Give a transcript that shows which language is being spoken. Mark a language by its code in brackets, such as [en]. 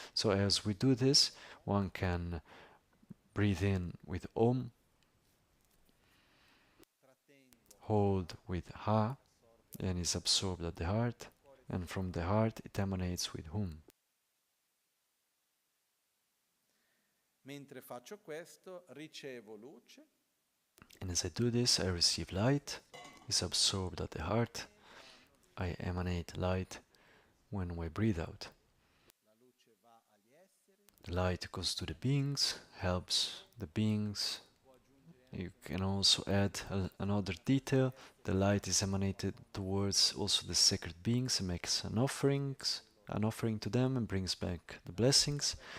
[en] So as we do this, one can breathe in with Om, hold with Ha, and is absorbed at the heart, and from the heart it emanates with Hum. [it] Mentre faccio questo, ricevo luce. [en] And as I do this, I receive light, is absorbed at the heart, I emanate light when I breathe out. The light goes to the beings, helps the beings. You can also add another detail. The light is emanated towards also the sacred beings and makes an offering to them and brings back the blessings.